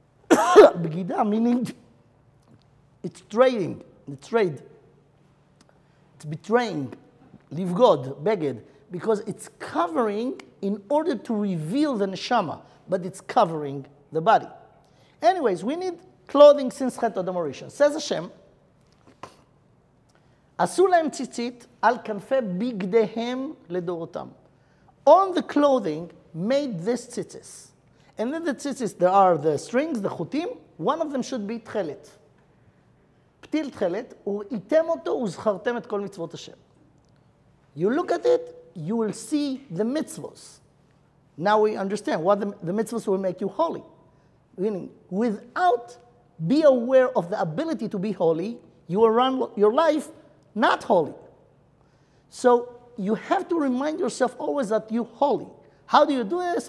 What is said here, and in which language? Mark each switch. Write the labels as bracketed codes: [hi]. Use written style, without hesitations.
[en] Begida meaning it's trading, it's trade. It's betraying, livgod, beged, because it's covering in order to reveal the neshama, but it's covering the body. Anyways, we need clothing since Chet Adam Rishon. Says Hashem, [he] עשו להם ציצית על כנפי בגדיהם לדורותם. [en] On the clothing made this tzitzis. And in the tzitzis there are the strings, the chutim. One of them should be tchelet. [he] פתיל תכלת, וראיתם אותו וזכרתם את כל מצוות השם. [en] You look at it, you will see the mitzvahs. Now we understand what the mitzvahs will make you holy. Meaning, without be aware of the ability to be holy, you will run your life not holy. So you have to remind yourself always that you're holy. How do you do this?